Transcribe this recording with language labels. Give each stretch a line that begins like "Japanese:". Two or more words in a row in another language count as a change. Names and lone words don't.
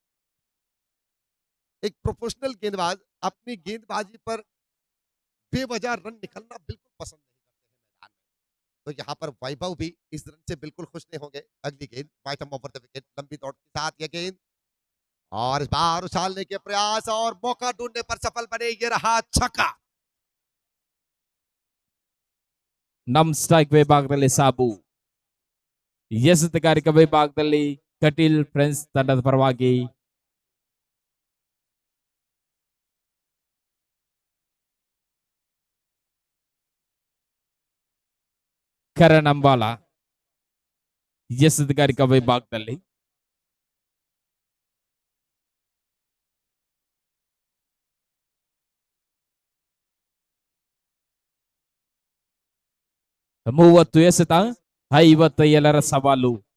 Hindi: एक प्रोफेशनल गेंदबाज अपनी गेंदबाजी पर बेवजह रन निकलना बिल्कुल पसंद नहीं करते हैं मैदान में। तो यहाँ पर वैभव भी इस रन से बिल्कुल खुश नहीं होंगे। अगली गेंद वाइटम
English: over the wicket,
Hindi: लंबी दौड़ के साथ यह गेंद और इस बार उछालने के प्रयास और मौका ढूंढने पर सफल बने, ये रहा छक्का।
Kannada: ನಮ್ ಸ್ಟ್ರೈಕ್ ವಿಭಾಗದಲ್ಲಿ ಸಾಬು ಎಸೆತಗಾರಿಕೆ ವಿಭಾಗದಲ್ಲಿ ಕಟೀಲ್ ಫ್ರೆಂಡ್ಸ್ ತಂಡದ ಪರವಾಗಿ ಕರಣ್ ಅಂಬಾಲ ಎಸೆತಗಾರಿಕೆ ವಿಭಾಗದಲ್ಲಿ 30 ಎಸೆತ 57ರ ಸವಾಲು.